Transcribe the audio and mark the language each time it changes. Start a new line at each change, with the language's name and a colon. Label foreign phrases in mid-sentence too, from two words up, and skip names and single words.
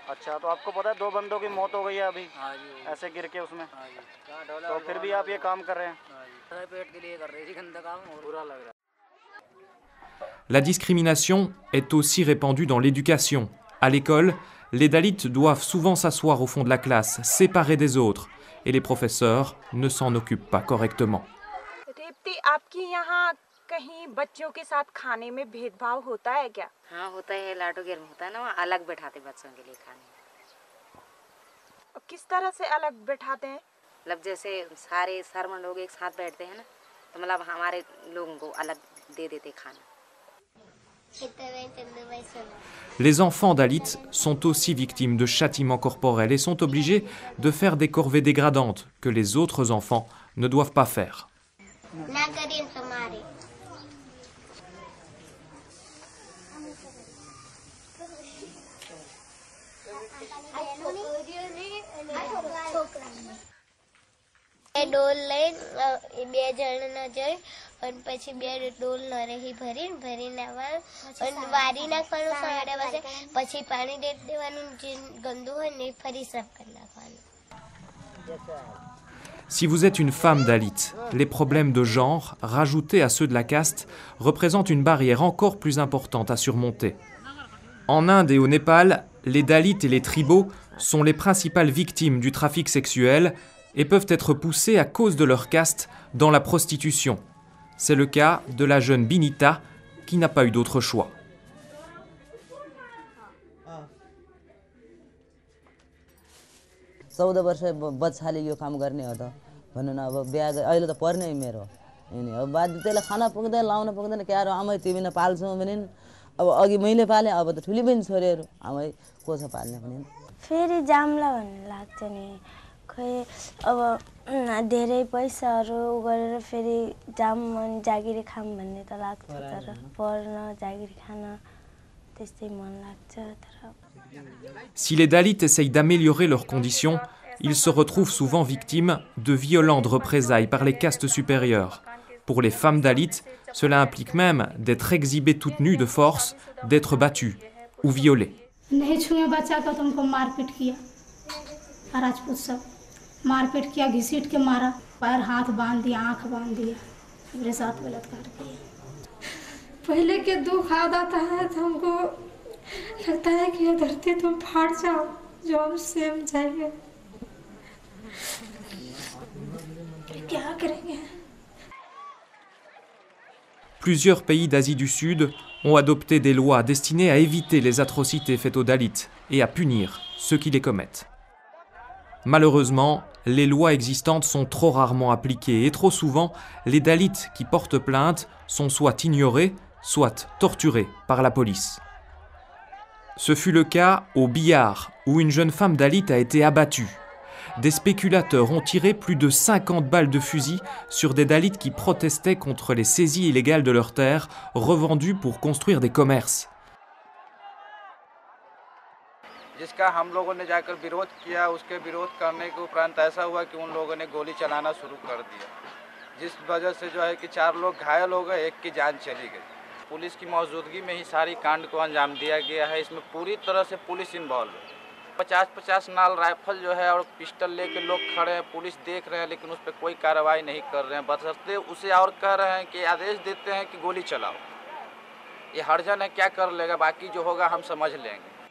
Hindi: अच्छा, तो आपको पता है 2 बंदों की मौत हो गई है अभी ऐसे गिर के उसमें, तो फिर भी आप ये काम कर रहे हैं? पेट के लिए कर रहे थे, गंदा काम और बुरा लग रहा।
French: La discrimination est aussi répandue dans l'éducation. À l'école, les Dalits doivent souvent s'asseoir au fond de la classe, séparés des autres, et les professeurs ne s'en occupent pas correctement.
Hindi: दीप्ति, आपके यहाँ कहीं बच्चों के साथ खाने में भेदभाव होता है क्या? हाँ होता है, लाटो गेर में होता है ना, वहाँ अलग बैठाते बच्चों के लिए खाने। किस तरह से अलग बैठाते हैं? मतलब जैसे सारे सरमन लोग एक साथ बैठते हैं ना, तो मतलब हमारे लोगों को अलग दे देते खाना।
French: Les enfants Dalits sont aussi victimes de châtiments corporels et sont obligés de faire des corvées dégradantes que les autres enfants ne doivent pas faire.
Gujarati: ડોલ લઈને બે જણ જઈ અને પછી બે ડોલ નરેહી ભરીને આવવાનું અને વારી નાખવાનું સાડા વાગે, પછી પાણી દે દેવાનું, જે ગંદુ હોય ને ફરી સાફ કરી નાખવાનું.
French: Si vous êtes une femme Dalit, les problèmes de genre, rajoutés à ceux de la caste, représentent une barrière encore plus importante à surmonter. En Inde et au Népal, les Dalits et les tribaux sont les principales victimes du trafic sexuel et peuvent être poussés à cause de leur caste dans la prostitution. C'est le cas de la jeune Binita qui n'a pas eu d'autre choix.
Nepali: चौदह वर्ष बच्चाले यो काम गर्ने हो त भन्नु न, अब बिहा अहिले त पर्ने मेरो अनि अब बाद त्यसले खाना पुग्दैन लाउन पुग्दैन क्या र आमै तिमी न पाल्छौ भने अब अघि मैले पाले, अब त ठुली बहिनी छोरीहरू आमै को छ पाल्ने भने फेरि जाम्ला भन्ने लाग्छ नि। खै अब धेरै पैसाहरू गरेर फेरि जाम जागिरी खाम भन्ने त लाग्छ, तर पढ्न जागिरी खान त्यस्तै मन लाग्छ। तर
French: Si les Dalits essayent d'améliorer leurs conditions, ils se retrouvent souvent victimes de violentes représailles par les castes supérieures. Pour les femmes Dalits, cela implique même d'être exhibées toutes nues de force, d'être battues ou violées.
Hindi: नहीं छुए बच्चा को तो उनको मारपीट किया, राजपूत सब मारपीट किया, घसीट के मारा, पैर हाथ बांध दिया, आंख बांध दिया, मेरे साथ बलात्कार किया। पहले के दुख आता है तो हमको लगता है कि ये धरती तुम फाड़ जाओ, जो हम सेम जाएंगे, क्या करेंगे।
French: Plusieurs pays d'Asie du Sud ont adopté des lois destinées à éviter les atrocités faites aux Dalits et à punir ceux qui les commettent. Malheureusement, les lois existantes sont trop rarement appliquées et trop souvent, les Dalits qui portent plainte sont soit ignorés, soit torturés par la police. Ce fut le cas au Bihar, où une jeune femme Dalit a été abattue. Des spéculateurs ont tiré plus de 50 balles de fusil sur des Dalits qui protestaient contre les saisies illégales de leurs terres, revendues pour construire des commerces.
Hindi: जिसका हम लोगों ने जाकर विरोध किया, उसके विरोध करने के उपरांत ऐसा हुआ कि उन लोगों ने गोली चलाना शुरू कर दिया, जिस वजह से जो है कि 4 लोग घायल हो गए, एक की जान चली गई। पुलिस की मौजूदगी में ही सारी कांड को अंजाम दिया गया है। इसमें पूरी तरह से
English: police involve
Hindi: है। 50-50 नाल राइफल जो है और पिस्टल लेके लोग खड़े हैं, पुलिस देख रहे हैं, लेकिन उस पर कोई कार्रवाई नहीं कर रहे हैं। बशर्ते उसे और कह रहे हैं कि आदेश देते हैं कि गोली चलाओ। ये हरजन है, क्या कर लेगा, बाकी जो होगा हम समझ लेंगे।